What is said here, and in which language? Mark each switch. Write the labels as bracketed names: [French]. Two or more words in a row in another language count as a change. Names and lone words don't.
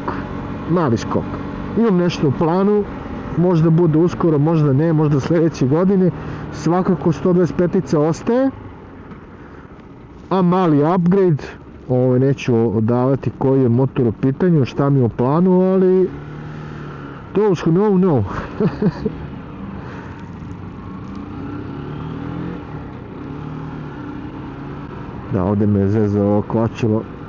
[Bosnian] Imam nešto u planu, možda bude uskoro, možda ne, možda sljedeće godine. Svakako 125-ica ostaje, a mali upgrade, neću odavati koji je motor u pitanju, šta mi je u planu, ali [English] those who know, know. [Bosnian] Da, ovdje me zeza ovo kvačilo.